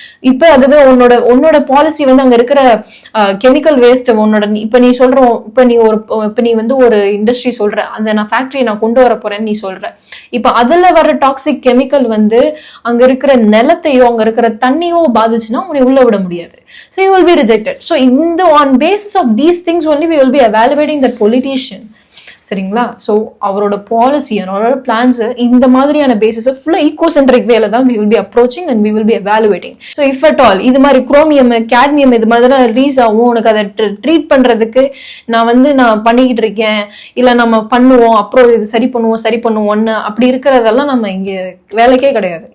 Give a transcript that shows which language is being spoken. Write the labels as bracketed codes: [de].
[ta] இப்போ அதுவே உன்னோட பாலிசி அங்க இருக்கிற கெமிக்கல் வேஸ்ட் இப்ப நீ சொல்ற, இப்ப நீ ஒரு இண்டஸ்ட்ரி சொல்ற, அந்த நான் ஃபேக்டரி நான் கொண்டு வர போறேன்னு நீ சொல்ற. இப்ப அதுல வர டாக்ஸிக் கெமிக்கல் அங்க இருக்கிற நிலத்தையோ அங்க இருக்கிற தண்ணியோ பாதிச்சுன்னா உன்னை உள்ள விட முடியாது. [en] So you will be rejected. So on basis of these things only we will be evaluating that politician. [ta] சரிங்களா? ஸோ அவரோட பாலிசி அவரோட பிளான்ஸ் இந்த மாதிரியான பேசிஸ் ஃபுல்லாக ஈகோசென்ட்ரிக் வேல தான் [en] we will be approaching and we will be evaluating. [ta] So [en] if at all [ta] இது மாதிரி குரோமியம் கேட்மியம் இது மாதிரி ரிலீஸ் ஆகும், உனக்கு அதை ட்ரீட் பண்றதுக்கு நான் பண்ணிக்கிட்டு இருக்கேன், இல்லை நம்ம பண்ணுவோம் அப்புறம் இது சரி பண்ணுவோம்னு அப்படி இருக்கிறதெல்லாம் நம்ம இங்கே வேலைக்கே கிடையாது.